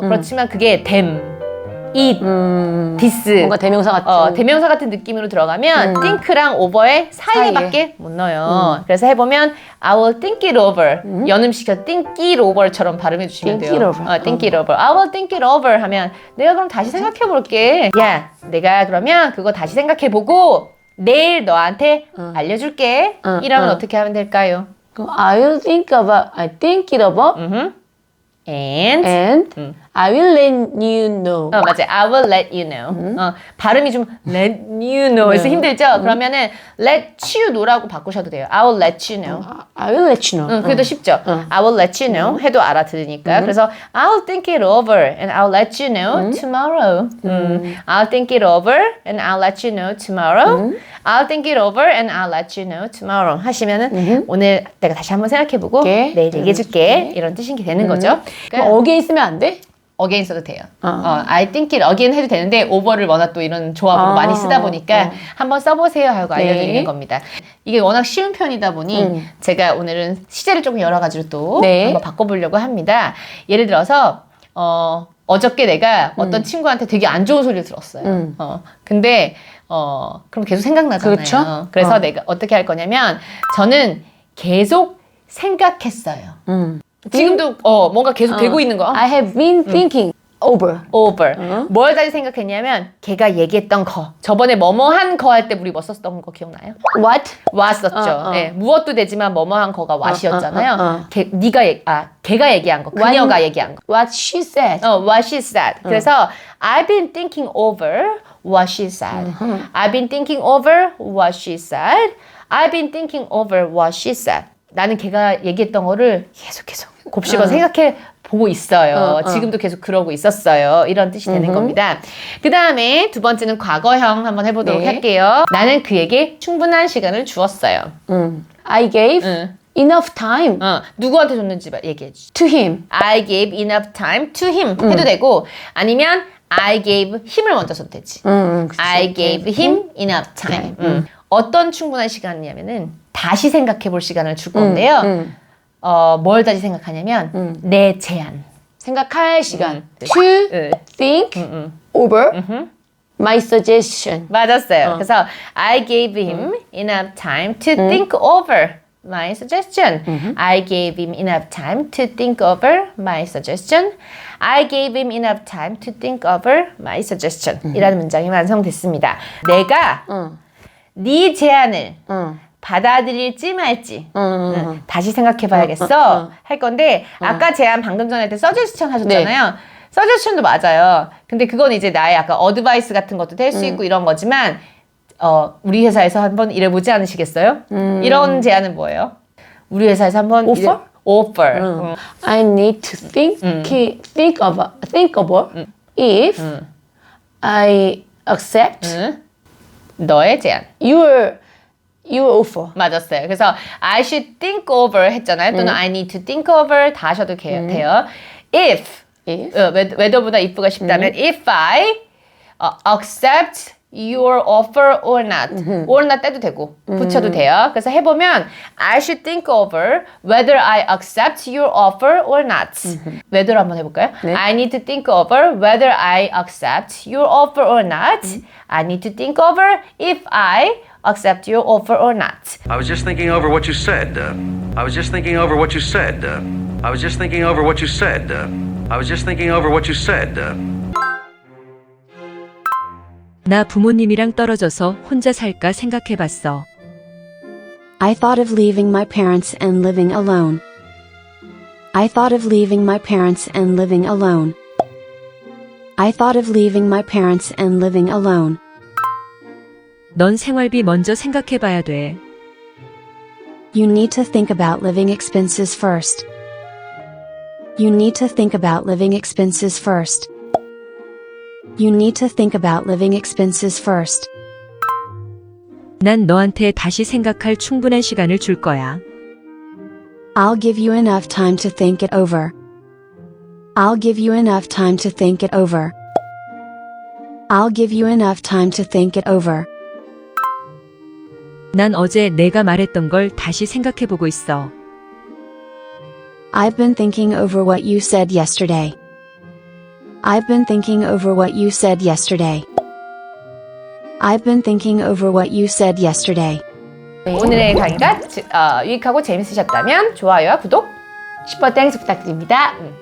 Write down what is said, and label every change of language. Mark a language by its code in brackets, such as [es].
[ko] 그렇지만 그게 [en] them, it, this [ko] 뭔가 대명사 같은. 대명사 같은 느낌으로 들어가면 think랑 over의 사이에밖에 못 넣어요. 그래서 해보면 [en] I will think it over. [ko] 연음시켜 [en] think it over [ko] 처럼 발음해 주시면 [en] think [ko] 돼요. [en] it over. think it over. I will think it over [ko] 하면 내가 그럼 다시 생각해 볼게. 야, 내가 그러면 그거 다시 생각해 보고 내일 너한테 알려줄게. 이러면 어떻게 하면 될까요? 그럼 [en] I think it over and I will let you know. [ko] 맞아요. [en] I will let you know. [ko] 발음이 좀 [en] let you know [ko] 에서 힘들죠? 그러면은 let you know라고 바꾸셔도 돼요. [en] I will let you know. I will let you know. [ko] 그게 더 쉽죠? [en] I will let you know [ko] 해도 알아들으니까. 그래서 [en] I'll think it over and I'll let you know tomorrow. I'll think it over and I'll let you know tomorrow. I'll think it over and I'll let you know tomorrow [ko] 하시면은 오늘 내가 다시 한번 생각해보고 오케이. 내일 얘기해줄게 이런 뜻이 되는 거죠. 그럼 어게 있으면 안 돼? again 써도 돼요. [en] I think it again [ko] 해도 되는데 over를 워낙 또 이런 조합으로 많이 쓰다 보니까 한번 써보세요 하고 알려드리는 네. 겁니다. 이게 워낙 쉬운 편이다 보니 제가 오늘은 시제를 조금 여러 가지로 또 네. 한번 바꿔보려고 합니다. 예를 들어서 어저께 내가 어떤 친구한테 되게 안 좋은 소리를 들었어요. 근데 그럼 계속 생각나잖아요. 그렇죠? 그래서 내가 어떻게 할 거냐면 저는 계속 생각했어요. 지금도 뭔가 계속 되고 있는 거. [en] I have been thinking over. [ko] 뭘 다시 생각했냐면 걔가 얘기했던 거. 저번에 뭐뭐한 거 할 때 우리 뭐 썼던 거 기억나요? [en] What? [ko] was었죠. 네, 무엇도 되지만 뭐뭐한 거가 what이었잖아요. 걔가 얘기한 거, [en] What- [ko] 그녀가 얘기한 거. [en] What she said. What she said. [ko] 그래서 [en] I've been thinking over what she said. I've been thinking over what she said. I've been thinking over what she said. [ko] 나는 걔가 얘기했던 거를 계속 곱씹어 생각해 보고 있어요. 지금도 계속 그러고 있었어요. 이런 뜻이 되는 겁니다. 그 다음에 두 번째는 과거형 한번 해보도록 네. 할게요. 나는 그에게 충분한 시간을 주었어요. [en] I gave enough time [ko] 누구한테 줬는지 얘기해 주지. [en] to him. I gave enough time to him [ko] 해도 되고 아니면 [en] I gave him을 [ko] 먼저 써도 되지. [en] I gave him enough time. [ko] 어떤 충분한 시간이냐면은 다시 생각해 볼 시간을 줄 건데요. 뭘 다시 생각하냐면 내 제안. 생각할 시간. [en] To think over my suggestion. [ko] 맞았어요. 그래서 [en] I gave him enough time to think over my suggestion. I gave him enough time to think over my suggestion. I gave him enough time to think over my suggestion. [ko] 이라는 문장이 완성됐습니다. 내가 네 제안을 받아들일지 말지 다시 생각해 봐야겠어 할 건데 아까 제안 방금 전에 할 때 서제스천 하셨잖아요. 서제스천도 맞아요. 근데 그건 이제 나의 약간 어드바이스 같은 것도 될 수 있고 이런 거지만 우리 회사에서 한번 일해보지 않으시겠어요? 이런 제안은 뭐예요? 우리 회사에서 한번 [en] Offer? offer. I need to think over if I accept [ko] 너의 제안. [en] your offer. [ko] 맞았어요. 그래서 [en] I should think over [ko] 했잖아요. 또는 [en] I need to think over [ko] 다 하셔도 돼요. [en] If whether보다 if가 쉽다면 if I accept your offer or not. [ko] or not 떼도 되고 붙여도 돼요. 그래서 해보면 [en] I should think over whether I accept your offer or not. [ko] whether 한번 해볼까요? [en] I need to think over whether I accept your offer or not. I need to think over if I accept your offer or not. I was just thinking over what you said. I was just thinking over what you said. I was just thinking over what you said. I was just thinking over what you said. [ko] 나 부모님이랑 떨어져서 혼자 살까 생각해봤어. [en] I thought of leaving my parents and living alone. I thought of leaving my parents and living alone. I thought of leaving my parents and living alone. [ko] 넌 생활비 먼저 생각해봐야 돼. [en] You need to think about living expenses first. You need to think about living expenses first. You need to think about living expenses first. [ko] 난 너한테 다시 생각할 충분한 시간을 줄 거야. [en] I'll give you enough time to think it over. I'll give you enough time to think it over. I'll give you enough time to think it over. [ko] 난 어제 내가 말했던 걸 다시 생각해보고 있어. [en] I've been thinking over what you said yesterday. I've been thinking over what you said yesterday. I've been thinking over what you said yesterday. [ko] 오늘의 강의가 유익하고 재밌으셨다면 좋아요와 구독, 슈퍼 땡스 부탁드립니다.